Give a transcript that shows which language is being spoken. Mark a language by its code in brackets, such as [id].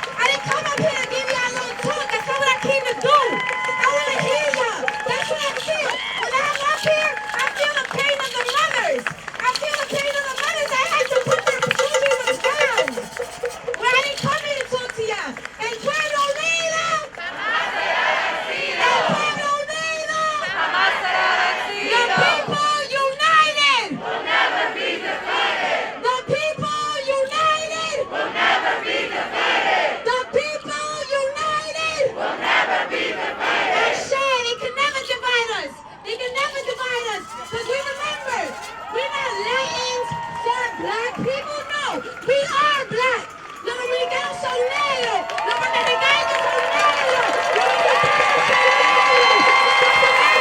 [en] I didn't come up here to give y'all a little talk. That's not what I came to do. I want to hear y'all. That's what I feel. When I'm up here, I feel the pain of the mothers. I feel the pain of the mothers that had to put their children down. Well, I didn't come here to talk to y'all. [es] El pueblo unido jamás será vencido. El pueblo unido jamás será vencido. [en] The people united will never be divided. The people united will never be divided. The people united will never be divided. And sure, they can never divide us. They can never divide us. Because we remember, we're not Latins for Black people. No, we are Black. [es] Los dominicanos son negros. Los puertorriqueños son negros. Los mexicanos son negros.